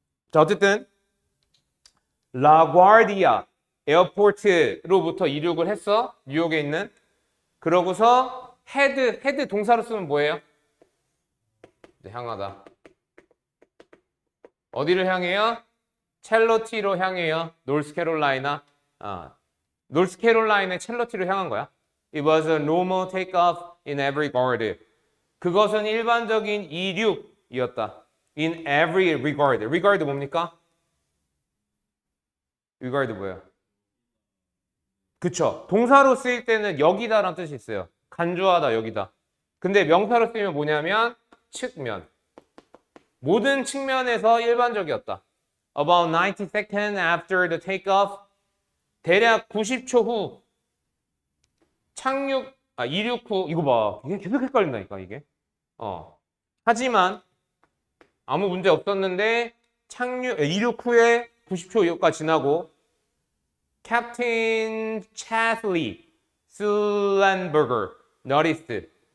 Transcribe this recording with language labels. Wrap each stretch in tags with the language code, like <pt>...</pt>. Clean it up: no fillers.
<ko>자, 어쨌든 라과르디아 에어포트로부터 이륙을 했어. 뉴욕에 있는. 그러고서 헤드 동사로 쓰면 뭐예요? 향하다. 어디를 향해요? 첼로티로 향해요. 노스캐롤라이나. 노스캐롤라이나의 첼로티로 향한 거야.</ko> <en>It was a normal takeoff in every regard.</en> <ko>그것은 일반적인 이륙이었다.</ko> <en>In every regard. regard</en> <ko>뭡니까? regard 뭐예요? 그쵸. 동사로 쓰일 때는 여기다라는 뜻이 있어요. 간주하다, 여기다. 근데 명사로 쓰이면 뭐냐면 측면. 모든 측면에서 일반적이었다.</ko> <en>About 90 seconds after the takeoff.</en> <ko>대략 90초 후 이륙 후 이거 봐. 이게 계속 헷갈린다니까 이게. 하지만 아무 문제 없었는데 이륙 후에 90초가 지나고 캡틴 차슬리 슬란버거</ko> <en>noticed.</en>